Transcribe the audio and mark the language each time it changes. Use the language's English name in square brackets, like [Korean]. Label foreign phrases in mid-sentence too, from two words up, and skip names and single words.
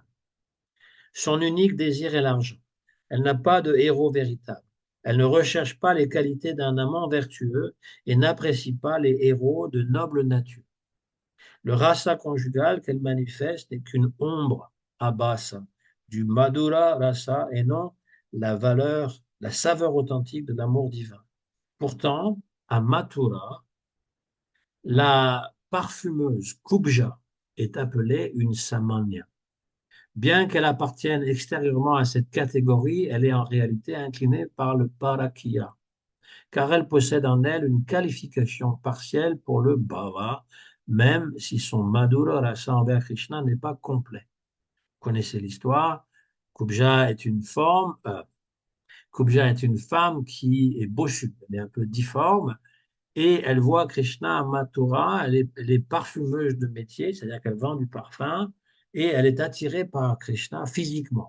[French] Son unique désir est l'argent. Elle n'a pas de héros véritable. Elle ne recherche pas les qualités d'un amant vertueux et n'apprécie pas les héros de noble nature. Le rasa conjugal qu'elle manifeste n'est qu'une ombre abasa du [Sanskrit] मधुर रस [French] et non la saveur authentique de l'amour divin. Pourtant, à Mathura, la parfumeuse Kubja est appelée une samanya. Bien qu'elle appartienne extérieurement à cette catégorie, elle est en réalité inclinée par le parakya, car elle possède en elle une qualification partielle pour le bhava, même si son [Sanskrit] मधुर रस [French] envers Krishna n'est pas complet. Vous connaissez l'histoire. Kubja est une forme, Kubja est une femme qui est bochue, elle est un peu difforme, et elle voit Krishna à Mathura, elle est parfumeuse de métier, c'est-à-dire qu'elle vend du parfum, et elle est attirée par Krishna physiquement.